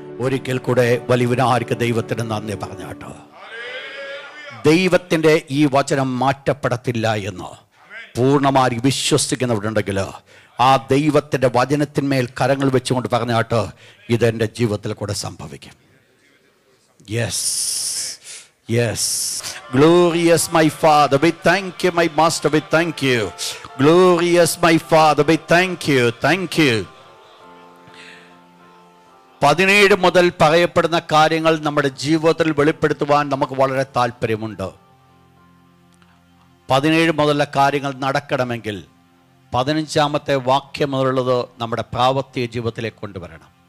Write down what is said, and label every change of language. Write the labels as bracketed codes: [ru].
[ml] ഒരിക്കൽ കൂടെ വലിയവനായിരിക്കും ദൈവത്തിന് നന്ദി പറഞ്ഞാട്ടോ. ദൈവത്തിൻ്റെ ഈ വചനം മാറ്റപ്പെടത്തില്ല എന്ന് പൂർണ്ണമായി വിശ്വസിക്കുന്നവരുണ്ടെങ്കിൽ ആ ദൈവത്തിൻ്റെ വചനത്തിന്മേൽ കരങ്ങൾ വെച്ചുകൊണ്ട് പറഞ്ഞാട്ട് ഇതെൻ്റെ ജീവിതത്തിൽ കൂടെ സംഭവിക്കും. [en] Yes, yes. Glorious my Father, we thank you. My Master, we thank you. Glorious my Father, we thank you. Thank you. [ml] 17 മുതൽ പറയപ്പെടുന്ന കാര്യങ്ങൾ നമ്മുടെ ജീവിതത്തിൽ വെളിപ്പെടുത്തുവാൻ നമുക്ക് വളരെ താല്പര്യമുണ്ട്. 17 മുതലുള്ള കാര്യങ്ങൾ നടക്കണമെങ്കിൽ 15-ാമത്തെ വാക്യം മുതലുള്ളത് നമ്മുടെ പ്രാവർത്തിക ജീവിതത്തിലേക്ക് കൊണ്ടുവരണം.